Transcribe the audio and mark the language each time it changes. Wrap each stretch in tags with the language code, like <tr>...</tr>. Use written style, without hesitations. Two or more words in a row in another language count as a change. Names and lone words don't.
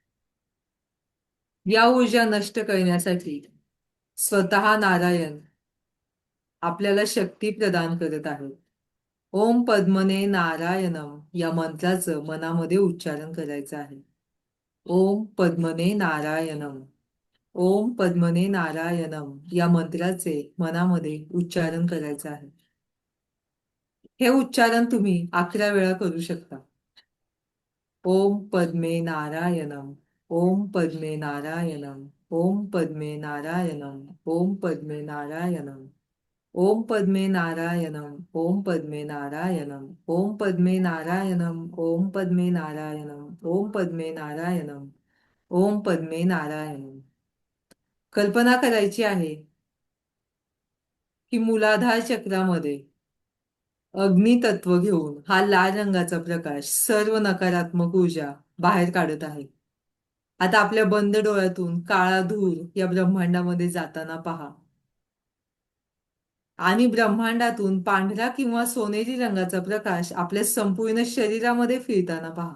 <mr>या ऊर्जा नष्ट करण्यासाठी स्वतः नारायण आपल्याला शक्ती प्रदान करत आहेत.</mr> <sa>ओम पद्मने नारायणम</sa> <mr>या मंत्राचं मनामध्ये उच्चारण करायचं आहे.</mr> <sa>ओम पद्मने नारायणम. ओम पद्मने नारायणम</sa> <mr>या मंत्राचे मनामध्ये उच्चारण करायचं आहे. हे उच्चारण तुम्ही 11 वेळा करू शकता.</mr> <sa>ओम पद्मे नारायणम. ओम पद्मे नारायणम. ओम पद्मे नारायणम. ओम पद्मे नारायणम. ओम पद्मे नारायणम. ओम पद्मे नारायणम. ओम पद्मे नारायणम. ओम पद्मे नारायणम. ओम पद्मे नारायणम. ओम पद्मे नारायणम.</sa> <mr>कल्पना करायची आहे की मूलाधार चक्रामध्ये अग्नितत्व घेऊन हा लाल रंगाचा प्रकाश सर्व नकारात्मक ऊर्जा बाहेर काढत आहे. आता आपल्या बंद डोळ्यातून काळा धूर या ब्रह्मांडामध्ये जाताना पहा आणि ब्रह्मांडातून पांढरा किंवा सोनेरी रंगाचा प्रकाश आपल्या संपूर्ण शरीरामध्ये फिरताना पहा.</mr>